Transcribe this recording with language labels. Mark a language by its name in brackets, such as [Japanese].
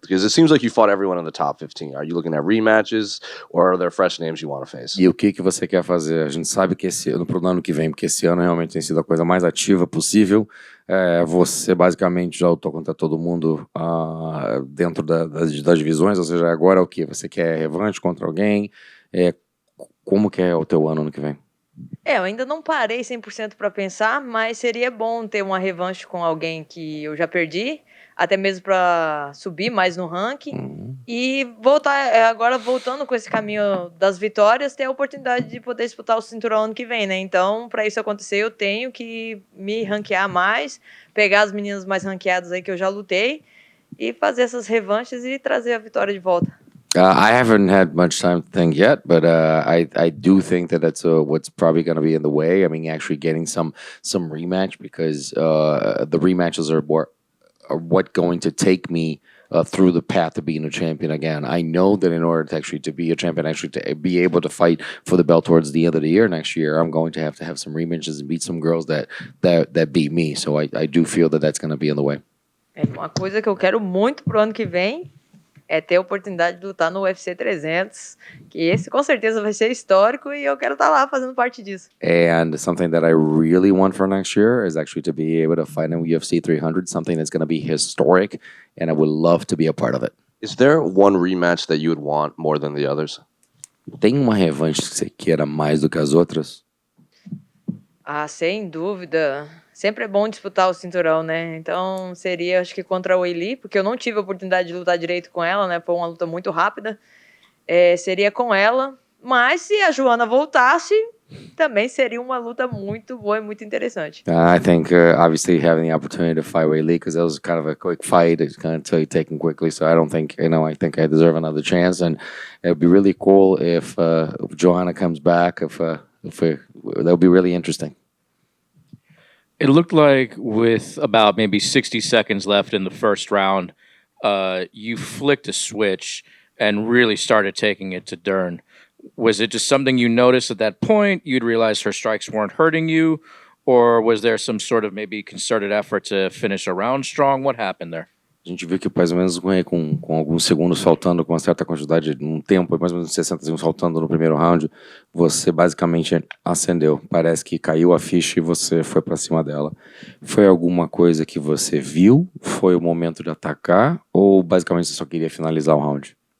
[English] Because it seems like you fought everyone in the top 15. Are you looking at rematches, or are there fresh names you want to face? [Portuguese] E o que você quer fazer? A gente sabe que pro ano que vem, porque esse ano realmente tem sido a coisa mais ativa possível. Você basicamente já lutou contra todo mundo dentro das divisões, ou seja, agora o que? Você quer revanche contra alguém? Como que é o teu ano que vem? Eu ainda não parei 100% para pensar, mas seria bom ter uma revanche com alguém que eu já perdi, até mesmo para subir mais no ranking e voltar, agora voltando com esse caminho das vitórias, ter a oportunidade de poder disputar o cinturão ano que vem, né? Então, para isso acontecer, eu tenho que me ranquear mais, pegar as meninas mais ranqueadas aí que eu já lutei e fazer essas revanches e trazer a vitória de volta. [English] I haven't had much time to think yet, but I do think that's what's probably going to be in the way. I mean, actually getting some rematch, because the rematches are what going to take me through the path of being a champion again. I know that in order to actually to be a champion, actually to be able to fight for the belt towards the end of the year next year, I'm going to have some rematches and beat some girls that beat me. So I do feel that's going to be in the way. [Portuguese] Uma coisa que eu quero muito pro ano que vem é ter a oportunidade de lutar no UFC 300, que esse com certeza vai ser histórico e eu quero estar lá fazendo parte disso. [English] And something that I really want for next year is actually to be able to fight in UFC 300, something that's going to be historic, and I would love to be a part of it. Is there one rematch that you would want more than the others? [Portuguese] Tem uma revanche que você queira mais do que as outras? Sem dúvida. Sempre é bom disputar o cinturão, né? Então seria, acho que contra a Weili, porque eu não tive a oportunidade de lutar direito com ela, né? Foi uma luta muito rápida. Seria com ela. Mas se a Joana voltasse, também seria uma luta muito boa e muito interessante. [English] I think obviously having the opportunity to fight Weili, because that was kind of a quick fight, it's kind of taken quickly. So I don't think I think I deserve another chance, and it'd be really cool if Joanna comes back. That would be really interesting. It looked like with about maybe 60 seconds left in the first round, you flicked a switch and really started taking it to Dern. Was it just something you noticed at that point? You'd realized her strikes weren't hurting you? Or was there some sort of maybe concerted effort to finish a round strong? What happened there? [Portuguese] A gente viu que mais ou menos com alguns segundos faltando, com uma certa quantidade, um tempo, mais ou menos 60 segundos faltando no primeiro round, você basicamente acendeu. Parece que caiu a ficha e você foi para cima dela. Foi alguma coisa que você viu? Foi o momento de atacar? Ou basicamente você só queria finalizar o round?